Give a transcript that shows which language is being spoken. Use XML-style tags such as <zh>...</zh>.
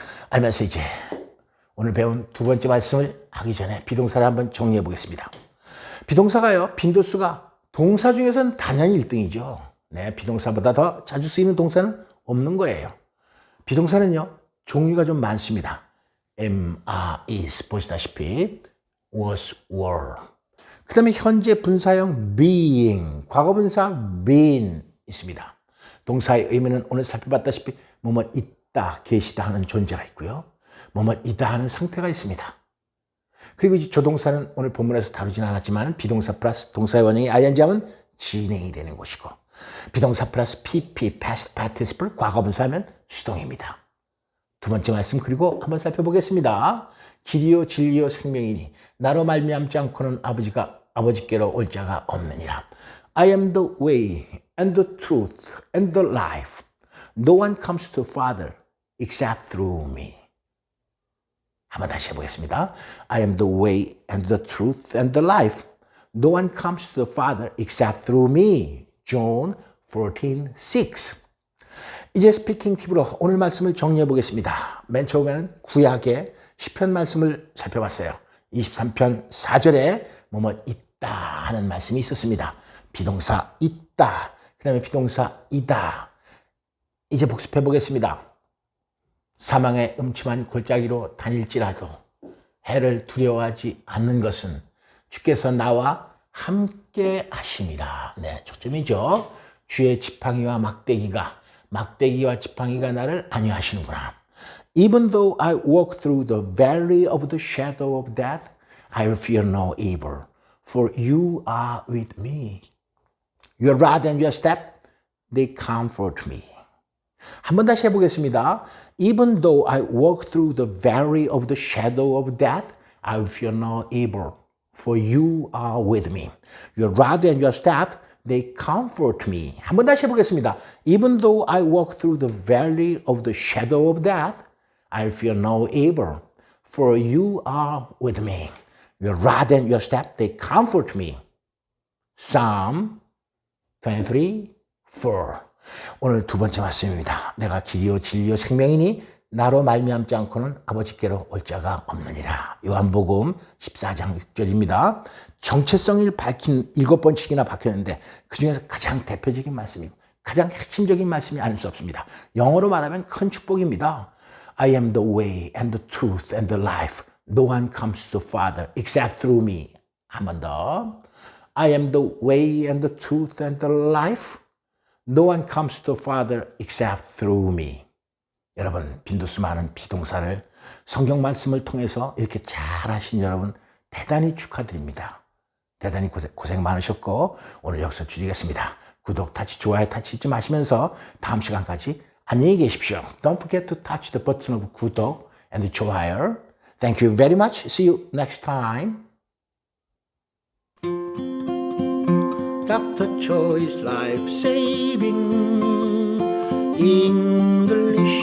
<ko>알면서 이제 오늘 배운 두 번째 말씀을 하기 전에 비동사를 한번 정리해 보겠습니다. 비동사가요, 빈도수가 동사 중에서는 당연히 1등이죠. 네, 비동사보다 더 자주 쓰이는 동사는 없는 거예요. 비동사는요, 종류가 좀 많습니다. am, are, is 보시다시피 was, were. 그 다음에 현재 분사형 being, 과거분사 been 있습니다. 동사의 의미는 오늘 살펴봤다시피 뭐뭐 있다, 계시다 하는 존재가 있고요. 뭐뭐 있다 하는 상태가 있습니다. 그리고 이제 조동사는 오늘 본문에서 다루진 않았지만 비동사 플러스 동사의 원형이 ing 하면 진행이 되는 것이고, 비동사 플러스 pp, past participle, 과거분사하면 수동입니다. 두 번째 말씀 그리고 한번 살펴보겠습니다. 길이요 진리요 생명이니 나로 말미암지 않고는 아버지께로 올 자가 없느니라.</ko> <en>I am the way and the truth and the life. No one comes to the Father except through me.</en> <ko>한번 다시 해보겠습니다.</ko> <en>I am the way and the truth and the life. No one comes to the Father except through me. John 14:6.</en> <ko>이제 스피킹 팁으로 오늘 말씀을 정리해 보겠습니다. 맨 처음에는 구약의 시편 말씀을 살펴봤어요. 23편 4절에 뭐뭐 있다 하는 말씀이 있었습니다. 비동사 있다, 그 다음에 비동사 이다. 이제 복습해 보겠습니다. 사망의 음침한 골짜기로 다닐지라도 해를 두려워하지 않는 것은 주께서 나와 함께 하심이라. 네, 초점이죠. 주의 지팡이와 막대기와 지팡이가 나를 안위하시는구나.</ko> <en>Even though I walk through the valley of the shadow of death, I will fear no evil, for you are with me. Your rod and your staff, they comfort me.</en> <ko>한번 다시 해보겠습니다.</ko> <en>Even though I walk through the valley of the shadow of death, I will fear no evil, for you are with me. Your rod and your staff, they comfort me.</en> <ko>한번 다시 해보겠습니다.</ko> <en>Even though I walk through the valley of the shadow of death, I will fear no evil, for you are with me. Your rod and your staff, they comfort me. Psalm 23:4.</en> <ko>오늘 두 번째 말씀입니다. 내가 길이요 진리요 생명이니 나로 말미암지 않고는 아버지께로 올 자가 없느니라. 요한복음 14장 6절입니다. 정체성을 밝힌 7번씩이나 박혔는데 그중에서 가장 대표적인 말씀이고 가장 핵심적인 말씀이 아닐 수 없습니다. 영어로 말하면 큰 축복입니다.</ko> <en>I am the way and the truth and the life. No one comes to Father except through me.</en> <ko>한 번 더.</ko> <en>I am the way and the truth and the life. No one comes to Father except through me.</en> <ko>여러분, 빈도수 많은 비동사를 성경 말씀을 통해서 이렇게 잘하신 여러분 대단히 축하드립니다. 대단히 고생 많으셨고 오늘 여기서 줄이겠습니다. 구독 타치, 좋아요 타치 잊지 마시면서 다음 시간까지 안녕히 계십시오.</ko> <en>Don't forget to touch the button of 구독 and 좋아요. Thank you very much. See you next time. Dr. Choi's Life Saving English</en>